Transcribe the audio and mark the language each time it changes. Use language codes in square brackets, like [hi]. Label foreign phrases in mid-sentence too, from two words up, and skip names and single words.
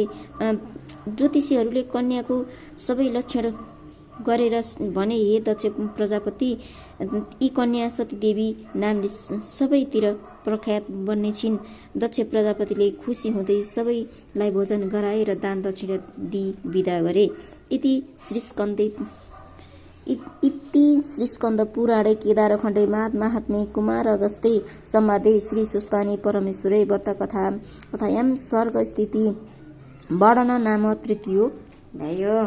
[ne] ज्योतिषीहरूले कन्याको सबै लक्षण गरेर भने, हे दक्ष प्रजापति, यी कन्या सतीदेवी नामले सबैतिर प्रख्यात बन्ने छिन्। दक्ष प्रजापतिले खुसी हुँदै सबैलाई भोजन गराए र दान दक्षिणा दिई विदा गरे। [sa] इति श्रीस्कन्द पुराणे केदारखण्डे माहात्म्ये कुमार अगस्ते संवादे श्री सुस्तानी परमेश्वरे व्रत कथायां सर्ग स्थिति वर्णन नाम तृतीयोऽध्याय।